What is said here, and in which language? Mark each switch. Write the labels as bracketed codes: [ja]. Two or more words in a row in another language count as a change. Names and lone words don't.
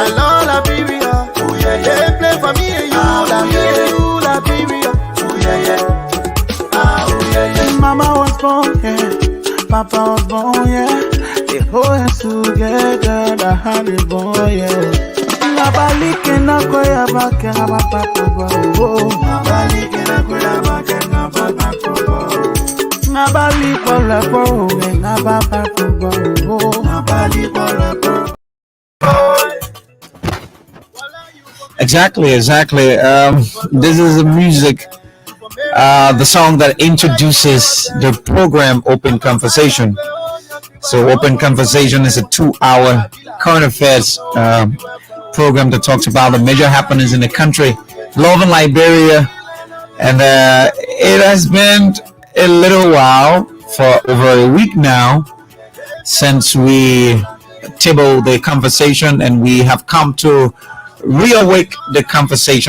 [en] I love Liberia, oh yeah, yeah. They play for me and you, Liberia, oh yeah, yeah. Oh yeah, yeah. Mama was born, yeah. Papa was born, yeah. They hold us together, the honey boy, yeah. [ln] Nabalike na koya bake na papa kobo. Nabalike na koya bake na papa kobo. Nabali kola po, nabapa kobo. Nabali kola po. [en] Exactly. This is the music, the song that introduces the program Open Conversation. So Open Conversation is a 2-hour current affairs program that talks about the major happenings in the country, love in Liberia, and it has been a little while, for over a week now, since we tabled the conversation, and we have come to reawake the conversation.